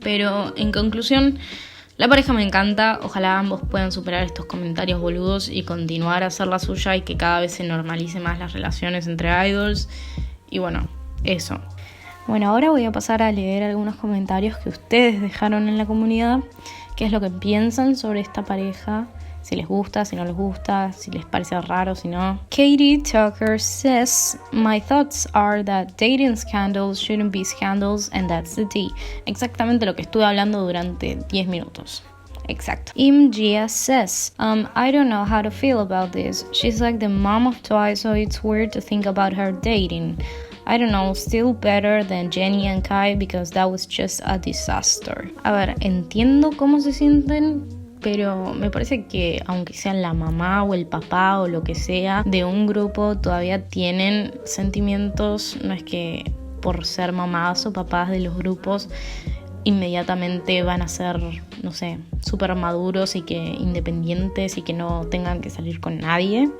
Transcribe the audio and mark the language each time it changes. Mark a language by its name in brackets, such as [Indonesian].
[Spanish] Pero en conclusión, la pareja me encanta, ojalá ambos puedan superar estos comentarios boludos y continuar a hacer la suya y que cada vez se normalice más las relaciones entre idols. Y bueno, eso. Bueno, ahora voy a pasar a leer algunos comentarios que ustedes dejaron en la comunidad. ¿Qué es lo que piensan sobre esta pareja? Si les gusta, si no les gusta, si les parece raro, si no. [English] Katie Tucker says, my thoughts are that dating scandals shouldn't be scandals and that's the tea. [Spanish] Exactamente lo que estuve hablando durante 10 minutos. Exacto. [English] Imgia says, I don't know how to feel about this. She's like the mom of Twice, so it's weird to think about her dating. I don't know, still better than Jennie and Kai because that was just a disaster. [Spanish] A ver, entiendo cómo se sienten, pero me parece que aunque sean la mamá o el papá o lo que sea de un grupo, todavía tienen sentimientos. No es que por ser mamás o papás de los grupos inmediatamente van a ser, no sé, súper maduros y que independientes y que no tengan que salir con nadie.